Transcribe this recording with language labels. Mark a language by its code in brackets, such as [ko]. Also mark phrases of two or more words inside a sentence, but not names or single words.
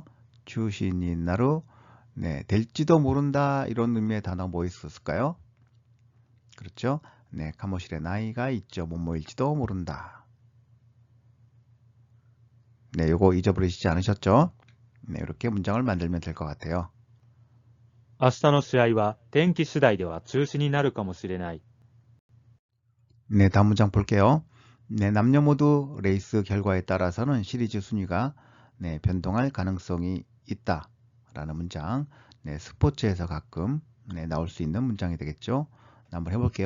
[ja] 中止になる. [ko] 네, 될지도 모른다. 이런 의미의 단어 뭐 있었을까요? 그렇죠? 네, 카모실에 나이가 있죠. 뭐뭐일지도 모른다. 네, 요거 잊어버리시지 않으셨죠? 네, 이렇게 문장을 만들면 될 것 같아요. [ja] 明日の試合は天気次第では中止になるかもしれない。 [ko] 네, 다음 문장 볼게요. 네, 남녀 모두 레이스 결과에 따라서는 시리즈 순위가 네, 변동할 가능성이 있다. 라는 문장. 네, 스포츠에서 가끔 네, 나올 수 있는 문장이 되겠죠. 한번 해볼게요.